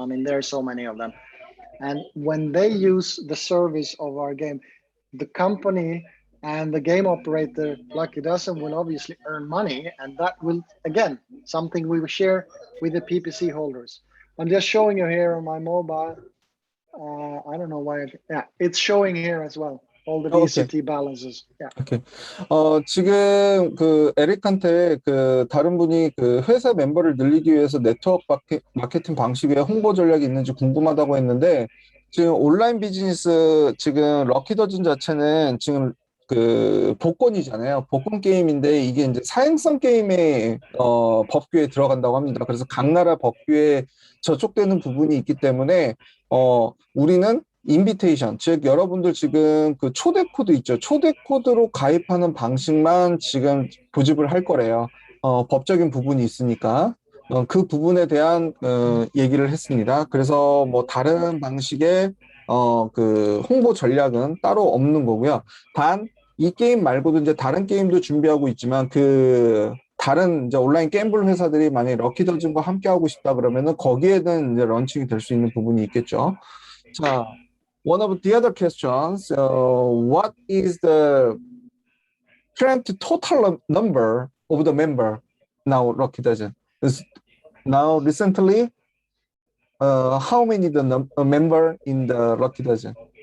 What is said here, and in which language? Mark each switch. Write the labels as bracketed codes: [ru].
[en] I mean, there are so many of them. And when they use the service of our game, the company and the game operator, Lucky Dozen, will obviously earn money. And that will, again, something we will share with the PPC holders. I'm just showing you here on my mobile. I don't know why. Yeah, it's showing here as well. All the VCT balances. Yeah. [ko] 오케이. 지금 그 에릭한테 그 다른 분이 그 회사 멤버를 늘리기 위해서 네트워크 마케팅 방식에 홍보 전략이 있는지 궁금하다고 했는데 지금 온라인 비즈니스 지금 럭키더즌 자체는 지금 그 복권이잖아요. 복권 게임인데 이게 이제 사행성 게임의 법규에 들어간다고 합니다. 그래서 각 나라 법규에 저촉되는 부분이 있기 때문에 우리는 인비테이션, 즉 여러분들 지금 그 초대 코드 있죠. 초대 코드로 가입하는 방식만 지금 고집을 할 거래요. 법적인 부분이 있으니까 그 부분에 대한 얘기를 했습니다. 그래서 뭐 다른 방식의 그 홍보 전략은 따로 없는 거고요. 단 이 게임 말고도 이제 다른 게임도 준비하고 있지만 그 다른 이제 온라인 게임블 회사들이 만약에 럭키더즌과 함께 하고 싶다 그러면은 거기에는 이제 런칭이 될 수 있는 부분이 있겠죠. 자, [en] one of the other questions, what is the current total number of the member now Lucky Dozen? Now recently, how many the member in the Lucky Dozen?